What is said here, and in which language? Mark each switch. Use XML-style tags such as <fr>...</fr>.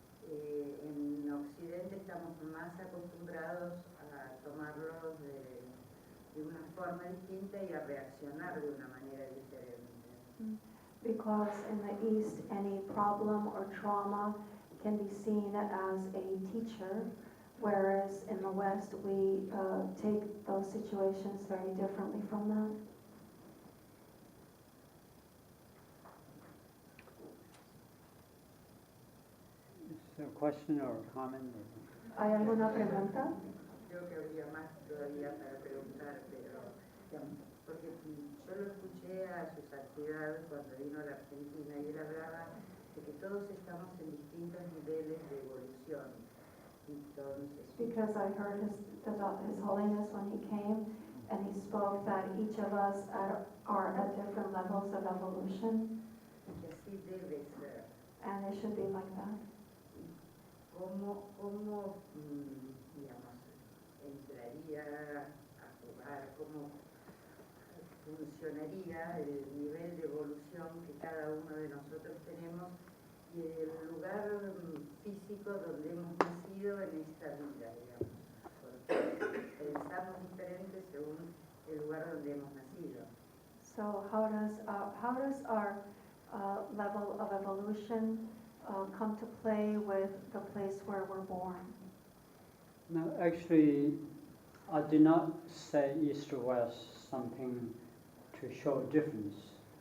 <es>En Occidente estamos más acostumbrados a tomarlo de una forma distinta y a reaccionar de una manera diferente.</es> <en>Because in the East, any problem or trauma can be seen as a teacher, whereas in the West, we take those situations very differently from that. Is there a question or a comment?</en> <es>¿Hay alguna pregunta? Creo que habría más todavía para preguntar, pero digamos, porque yo lo escuché a su santidad cuando vino a la Argentina y él hablaba de que todos estamos en distintos niveles de evolución. Entonces,</es> <en>Because I heard His Holiness when he came, and he spoke that each of us are at different levels of evolution,</en> <es>que así debe ser.</es> <en>and it should be like that.</en> <es>¿Cómo digamos, entraría a jugar, cómo funcionaría el nivel de evolución que cada uno de nosotros tenemos y el lugar físico donde hemos nacido en esta vida, digamos? Porque pensamos diferente según el lugar donde hemos nacido.</es> <en>So how does our level of evolution come to play with the place where we're born? No, actually, I did not say East or West something to show difference.</en>